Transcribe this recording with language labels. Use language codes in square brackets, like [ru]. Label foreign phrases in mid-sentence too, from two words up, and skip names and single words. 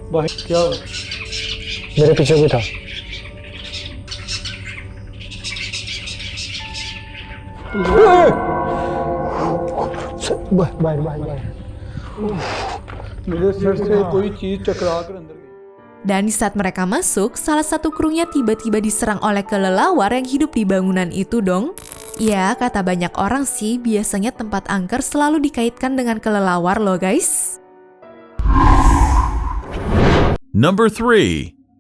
[hi] ये बाहर क्या हुआ मेरे पीछे कोई था। बाहर बाहर बाहर। मेरे सिर से कोई चीज टकरा कर अंदर गई। [id] Dan di saat mereka masuk, salah satu krunya tiba-tiba diserang oleh kelelawar yang hidup di bangunan itu dong. Ya, kata banyak orang sih, biasanya tempat angker selalu dikaitkan dengan kelelawar loh guys. [en] Number 3.